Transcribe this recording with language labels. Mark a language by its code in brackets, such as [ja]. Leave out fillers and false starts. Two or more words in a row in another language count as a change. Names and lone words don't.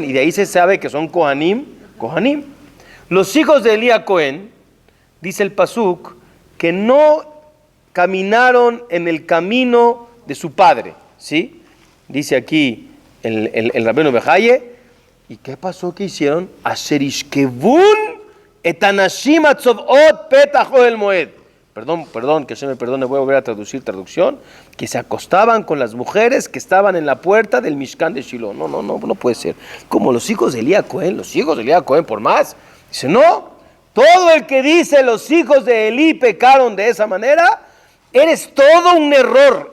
[es] Y de ahí se sabe que son Kohanim. Los hijos de Elías Cohen, dice el Pasuk, que no caminaron en el camino de su padre. ¿Sí? Dice aquí el Rabbeinu Bejaye. ¿Y qué pasó? ¿Qué hicieron? [he] אשר ישכבון את אנשים צובאות פתח אהל מועד. [es] Perdón, que se me perdone, voy a volver a traducción, que se acostaban con las mujeres que estaban en la puerta del Mishkan de Shiloh. No puede ser. Como los hijos de Elías Cohen, por más. Dice, no, todo el que dice los hijos de Elí pecaron de esa manera, eres todo un error.